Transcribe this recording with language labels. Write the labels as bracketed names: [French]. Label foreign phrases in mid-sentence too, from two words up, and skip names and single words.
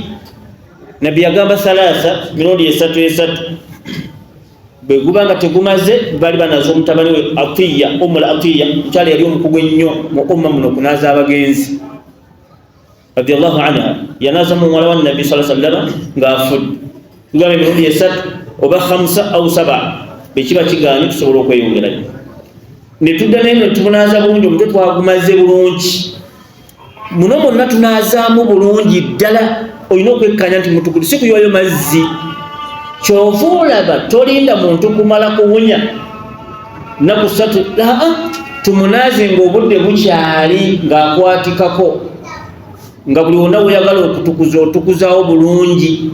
[Ganda] Nabbi yagamba thalatha, mirundi esatu. Bwe guba nga tegumaze bali banaaza omutabani we Atiya, Ummul Atiya, mukyala yali omukugu ennyo mu umma muno okunaaza abagenzi [Arabic] رضي الله عنها. [Ganda] Yanaaza mu muwala wa Nabbi [Arabic] صلى الله عليه وسلم [Ganda] ng'afudde, tugamba emirundi esatu oba 5 au 7 bwe kiba kigaanye tusobola okweyongerayo. Ne tudda naye ne tumunaaza bulungi, omutwe twagumaze bulungi, muno mwonna tunaazaamu bulungi ddala. Olina okwekkanya nti mutukudu si kuyiwayo mazzi. Kyova olaba tolinda muntu kumala kuwunya nnaku 3, tumunaaze ng'obudde bukyali ng'akwatikako, nga buli wonna weyagala okutukuza otukuzaawo bulungi.